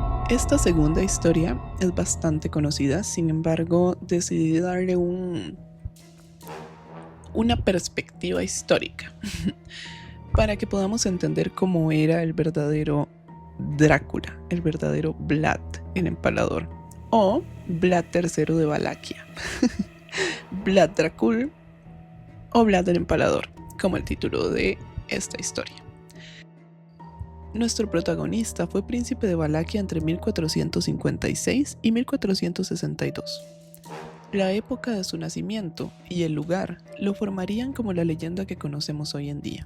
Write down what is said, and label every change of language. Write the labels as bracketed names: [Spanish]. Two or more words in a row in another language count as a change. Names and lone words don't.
[Spanish] Esta segunda historia es bastante conocida, sin embargo, decidí darle una perspectiva histórica para que podamos entender cómo era el verdadero Drácula, el verdadero Vlad el Empalador, o Vlad III de Valaquia, Vlad Dracul o Vlad el Empalador, como el título de esta historia. Nuestro protagonista fue príncipe de Valaquia entre 1456 y 1462. La época de su nacimiento y el lugar lo formarían como la leyenda que conocemos hoy en día.